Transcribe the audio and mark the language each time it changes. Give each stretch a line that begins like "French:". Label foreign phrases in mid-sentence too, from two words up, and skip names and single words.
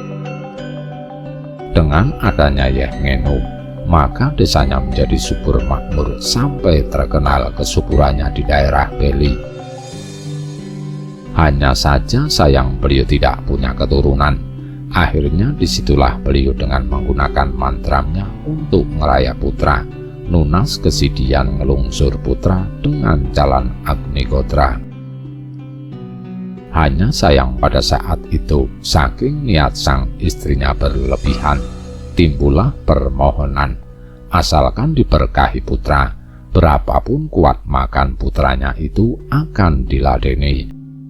Indonesian: Dengan adanya Yeh Ngenu, maka desanya menjadi subur makmur sampai terkenal kesuburannya di daerah Beli. Hanya saja sayang beliau tidak punya keturunan. Akhirnya disitulah beliau dengan menggunakan mantramnya untuk
Balinese: ngeraya putra, nunas kesidian ngelungsur putra
Indonesian: dengan jalan Agnihotra. Hanya sayang pada saat itu, saking niat sang istrinya berlebihan, timbullah permohonan, asalkan diberkahi putra, berapapun kuat makan putranya itu akan diladeni.